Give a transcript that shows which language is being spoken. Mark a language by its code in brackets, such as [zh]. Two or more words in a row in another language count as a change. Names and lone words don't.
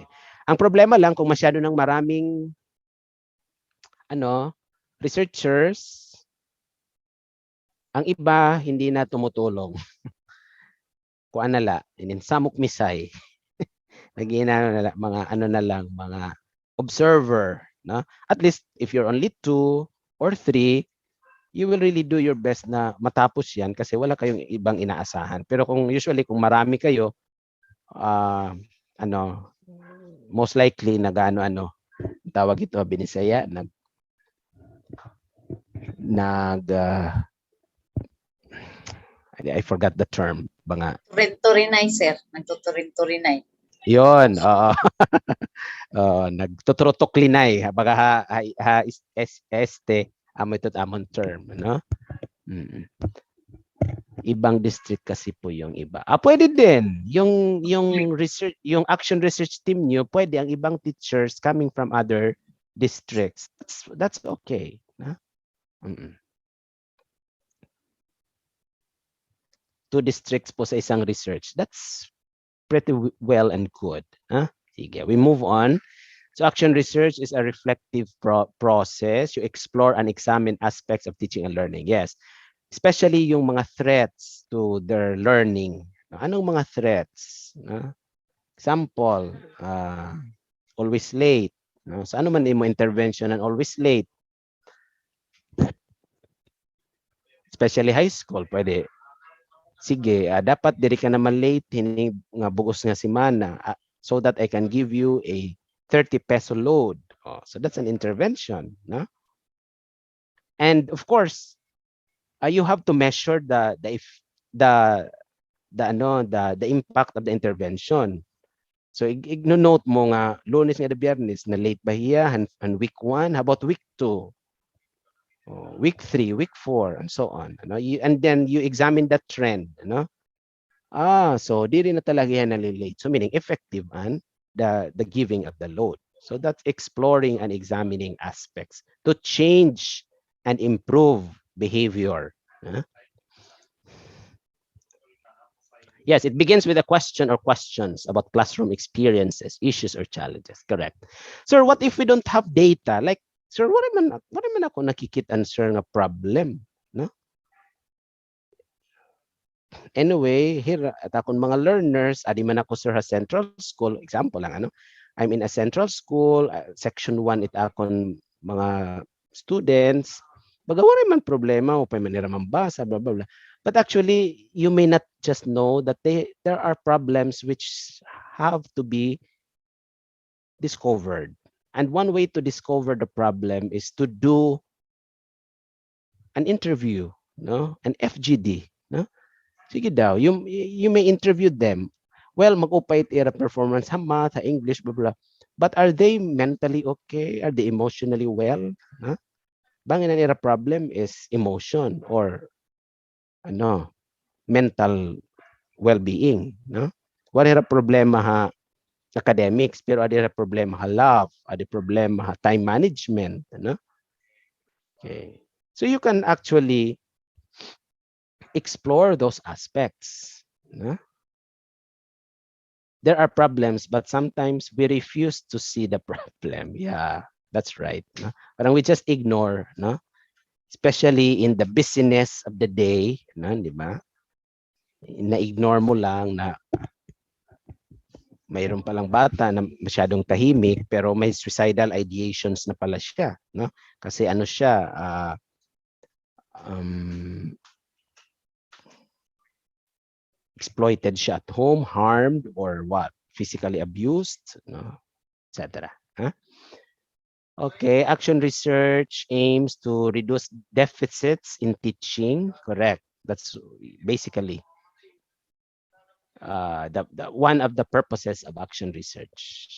[tl] Ang problema lang kung masyado ng maraming researchers, ang iba hindi na tumutulong. [war] Kuan nala, samok misay. Nagina mga observer, no? [en] At least if you're only 2 or 3, you will really do your best [tl] na matapos yan kasi wala kayong ibang inaasahan. Pero kung usually kung marami kayo, [en] most likely [tl] tawag ito binisaya, [en] I forgot the term. [war] Turinay, sir. Nagtuturin-turinay. Yon, oo. Nagtuturotoklinay. Baga amo ito amon term, no? [tl] Ibang district kasi po yung iba. Pwede din. Yung research, yung [en] action research team [tl] nyo, pwede ang ibang teachers [en] coming from other districts. That's okay. No? 2 districts [tl] po sa isang research. [en] That's pretty well and good. Sige, we move on. So action research is a reflective process. You explore and examine aspects of teaching and learning. Yes, especially [tl] yung mga [en] threats to their learning. [tl] Anong mga [en] threats? Example, always late. So [war] ano man mo [en] intervention and always late? Especially high school, [tl] pwede. [war] Sige, dapat diri ka naman late, hining nga bugos nga semana [en] so that I can give you a 30 peso load. So that's an intervention, no? And of course, you have to measure the impact of the intervention. [war] So igno-note mo nga Lunes nga Biyernes na late ba hiya and [en] week 1, how about week 2? Week 3, week 4, and so on. And then you examine that trend. [tl] So di rin na talaga yan nalilate. [en] So meaning effective and the giving of the load. So that's exploring and examining aspects to change and improve behavior. Yes, it begins with a question or questions about classroom experiences, issues, or challenges. Correct. Sir, what if we don't have data? [war] Like, sir, what man ako nakikita sir nga problem, no? Anyway, here at akong mga learners, adi man ako sir ha central school, example lang [en] I'm in a central school, [war] section 1 it akon mga students. Baga wala man problema, upay man nila mambasa, [en] blah blah blah. But actually, you may not just know that there are problems which have to be discovered. And one way to discover the problem is to do an interview, an FGD, Sige daw, you may interview them. Well, [war] mag-upay era performance sa math, sa English, [en] blah blah. But are they mentally okay? Are they emotionally well? [war] Bangin ang era problem is emotion or [en] mental well-being, [war] What era problema ha academics, pero ada problema ha love, ada problema ha time management, Okay. [en] So you can actually explore those aspects. There are problems, but sometimes we refuse to see the problem. Yeah, that's right. Parang we just ignore, especially in the busyness of the day, [tl] di ba? Na-ignore mo lang na mayroon palang bata na masyadong tahimik pero may [en] suicidal ideations [tl] na pala siya, Kasi siya, exploited siya [en] at home, [tl] harmed, or what? [en] Physically abused, etc. Okay, action research aims to reduce deficits in teaching. Correct. That's basically one of the purposes of action research.